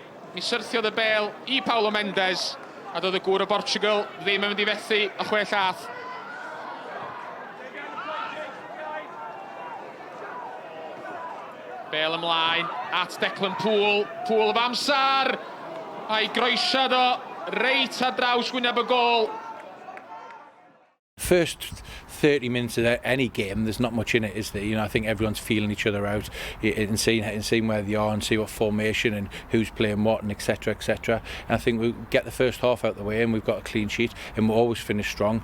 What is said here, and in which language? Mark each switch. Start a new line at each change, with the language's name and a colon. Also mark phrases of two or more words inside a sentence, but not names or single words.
Welsh: Mi syrthiodd y bel i Paolo Mendes. A doedd y gŵr o Portugal ddim yn mynd i fethu y 6 llath. Bel ymlaen at Declan Pŵl. Pŵl of amser. A'i groesiad o reit ar draws gwyneb y gol.
English: First 30 minutes of any game, there's not much in it, is there? You know, I think everyone's feeling each other out and seeing where they are and see what formation and who's playing what and etc. etc. And I think we get the first half out of the way and we've got a clean sheet and we'll always finish strong.